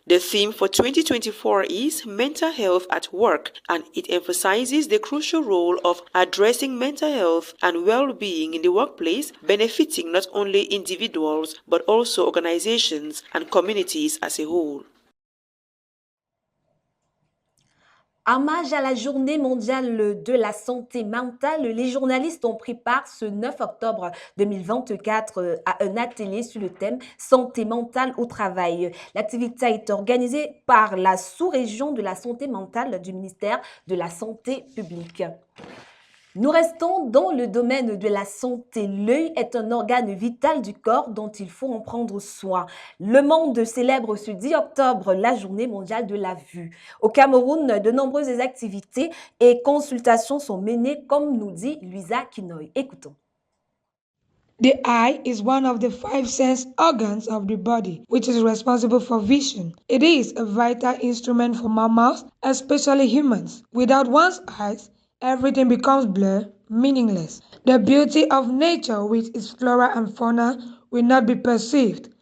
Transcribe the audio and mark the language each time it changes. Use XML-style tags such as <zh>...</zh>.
<en>The theme for 2024 is Mental Health at Work, and it emphasizes the crucial role of addressing mental health and well-being in the workplace, benefiting not only individuals but also organizations and communities as a whole.</en> <fr>Hommage à la Journée mondiale de la santé mentale, les journalistes ont pris part ce 9 octobre 2024 à un atelier sur le thème santé mentale au travail. L'activité a été organisée par la sous-région de la santé mentale du ministère de la Santé publique. Nous restons dans le domaine de la santé. L'œil est un organe vital du corps dont il faut en prendre soin. Le monde célèbre ce 10 octobre la Journée mondiale de la vue. Au Cameroun, de nombreuses activités et consultations sont menées, comme nous dit Louisa Kinoy. Écoutons.</fr> <en>The eye is one of the 5 sense organs of the body, which is responsible for vision. It is a vital instrument for mammals, especially humans. Without one's eyes, everything becomes blurred meaningless. The beauty of nature with its flora and fauna will not be perceived.</en>